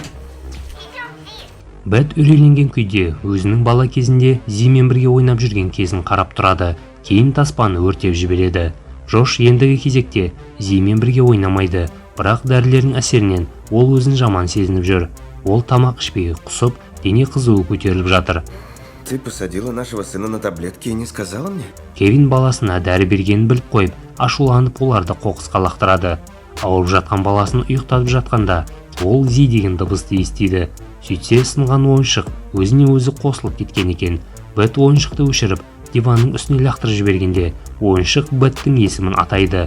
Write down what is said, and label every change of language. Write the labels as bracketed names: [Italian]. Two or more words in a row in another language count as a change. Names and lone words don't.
[Kazakh] Бет үрейленген күйде өзінің бала кезінде Зимен бірге ойнап жүрген кезін қарап тұрады. Кейін таспаны өртеп жібереді. Джош ендігі кезекте Зимен бірге ойнамайды, бірақ дәрілердің әсерінен ол өзін жаман сезініп жүр. Ол тамақ ішпей құсып, дене қызуы көтеріліп жатыр. [Russian] Ты посадила нашего сына на таблетки и не сказала мне? [Kazakh] Кевин баласына дәрі бергенін біліп қойып, ашуланып оларды қоқысқа лақтырады. Ауырып жатқан баласын ұйықтатып жатқанда, ол Зи деген дыбысты естиді. Сөйтсе сынған ойыншық өзіне өзі қосылып кеткен екен. Бет ойыншықты өшіріп, диванның үстіне лақтырып жібергенде, ойыншық Беттің есімін атайды.